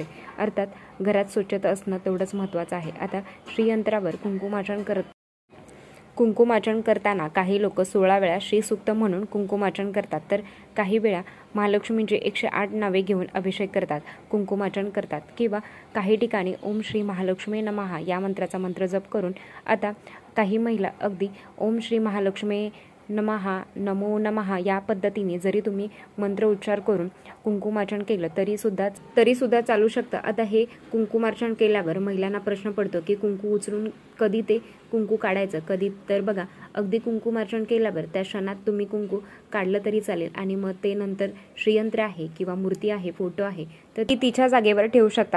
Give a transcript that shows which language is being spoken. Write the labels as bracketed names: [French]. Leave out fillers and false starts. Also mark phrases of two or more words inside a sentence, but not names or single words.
[Marathi] अर्थात घरात स्वच्छता असणं तेवढंच महत्त्वाचं आहे. आता श्रीयंत्रावर कुंकुमार्चन करताना काही लोक 16 वेळा श्रीसूक्त म्हणून कुंकुमार्चन करतात, तर काही वेळा महालक्ष्मींचे 108 नावे घेऊन अभिषेक करतात, कुंकुमार्चन करतात किंवा काही ठिकाणी [Sanskrit] ओम श्री महालक्ष्मी नमः [Marathi] या मंत्राचा मंत्र जप करून. आता काही महिला अगदी [Sanskrit] ओम श्री महालक्ष्मी नमः, नमो नमः [Marathi] या पद्धतीने जरी तुम्ही मंत्र उच्चार करून कुंकुमार्चन केलं तरी सुद्धा चालू शकतं. आता हे कुंकुमार्चन केल्यावर महिलांना प्रश्न पडतो की कुंकू उचलून कधी ते कुंकू काढायचं, कधी तर बघा अगदी कुंकुमार्चन केल्यावर त्या क्षणात तुम्ही कुंकू काढलं तरी चालेल आणि मग ते नंतर श्रीयंत्र आहे किंवा मूर्ती आहे, फोटो आहे तर ती तिच्या जागेवर ठेवू शकता.